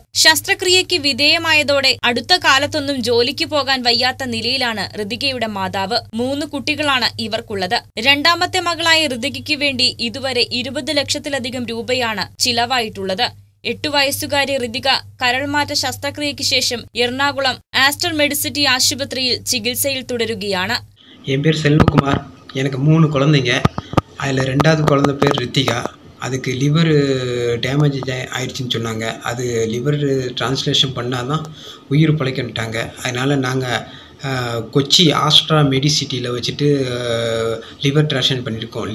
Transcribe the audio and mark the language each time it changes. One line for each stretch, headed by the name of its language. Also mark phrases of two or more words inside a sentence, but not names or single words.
Malayalam: ശസ്ത്രക്രിയയ്ക്ക് വിധേയമായതോടെ അടുത്ത കാലത്തൊന്നും ജോലിക്ക് പോകാൻ വയ്യാത്ത നിലയിലാണ് ഋതികയുടെ മാതാവ്. 3 കുട്ടികളാണ് ഇവർക്കുള്ളത്. രണ്ടാമത്തെ മകളായ ഋതികയ്ക്ക് വേണ്ടി ഇതുവരെ 20 ലക്ഷത്തിലധികം രൂപയാണ് ചിലവായിട്ടുള്ളത്. 8 വയസ്സുകാരി ഋതിക കരൾമാറ്റ ശസ്ത്രക്രിയയ്ക്ക് ശേഷം എറണാകുളം ആസ്റ്റർ മെഡിസിറ്റി ആശുപത്രിയിൽ ചികിത്സയിൽ തുടരുകയാണ്.
Tamil: என் பேர் செல்வகுமார். எனக்கு 3 குழந்தைங்க. அதில் 2வது குழந்தை பேர் ரித்திகா. அதுக்கு
English: liver damage
Tamil: ஆயிடுச்சுன்னு சொன்னாங்க. அது
English: liver translation
Tamil: பண்ணால் தான் உயிர் பிழைக்கன்ட்டாங்க. அதனால் நாங்கள் கொச்சி ஆஸ்ட்ரா மெடிசிட்டியில் வச்சுட்டு
English: liver translation
Tamil: பண்ணியிருக்கோம்.